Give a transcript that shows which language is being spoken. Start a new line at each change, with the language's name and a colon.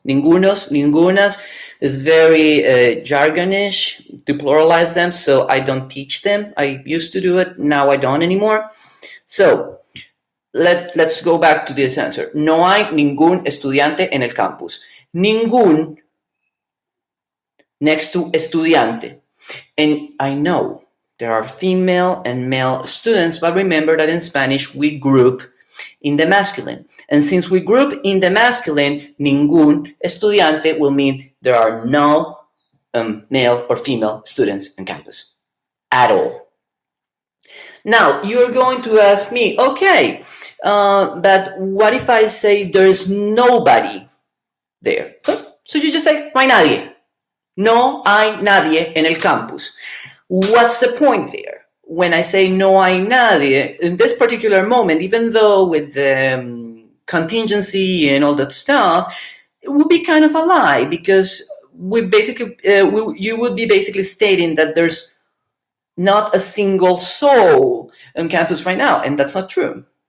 English: Ningunos, ningunas is very jargonish to pluralize them, so I don't teach them. I used to do it, now I don't anymore. So, let's go back to this answer.
Spanish: No hay ningún estudiante en el campus. Ningún
English: next to
Spanish: estudiante.
English: And I know there are female and male students, but remember that in Spanish we group in the masculine. And since we group in the masculine, ningún estudiante will mean there are no male or female students on campus at all. Now, you're going to ask me, okay, but what if I say there's nobody there? So you just say,
Spanish: no hay nadie. No hay nadie en el campus.
English: What's the point there? When I say
Spanish: no hay nadie,
English: in this particular moment, even though with the contingency and all that stuff, it would be kind of a lie, because we basically, you would be basically stating that there's not a single soul on campus right now, and that's not true.